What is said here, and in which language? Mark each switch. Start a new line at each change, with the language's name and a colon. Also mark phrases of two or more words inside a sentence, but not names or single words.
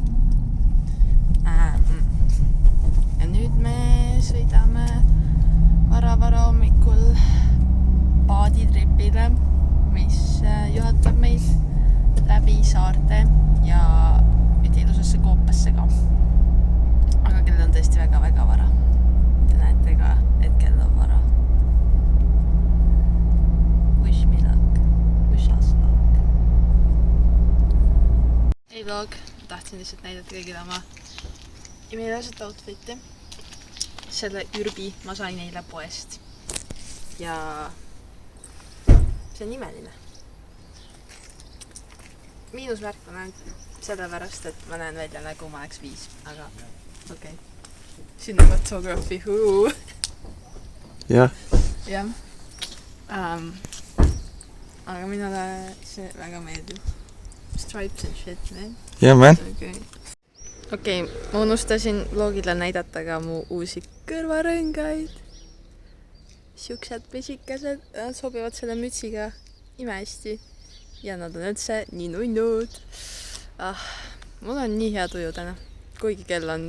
Estonian: Ja nüüd me sõidame vara hommikul paaditripile, mis juhatab meid läbi saarte ja ilusasse Koopasse ka. Aga kell on tõesti väga vara. Te näete ka, et kell on vara.
English: Wish me luck. Wish us luck.
Estonian: Ei vlog, tahtsin lihtsalt näidata kõigile oma imelised outfiti. Selle ürbi ma sain eile poest. Ja see on imeline. Miinusmärk on ainult sellepärast, et ma näen välja nagu ma oleks 5, aga okei. Cinematography, Jah. Jah. Aga minule see väga meeldib.
English: Stripes and shit, man. Yeah, man.
Estonian: Okei, ma unustasin vlogile näidata ka mu uusi kõrvarõngaid. Siuksed pisikesed, nad sobivad selle mütsiga imehästi. Ja nad on üldse nii nunnud. Mul on nii hea tuju täna. Kuigi kell on...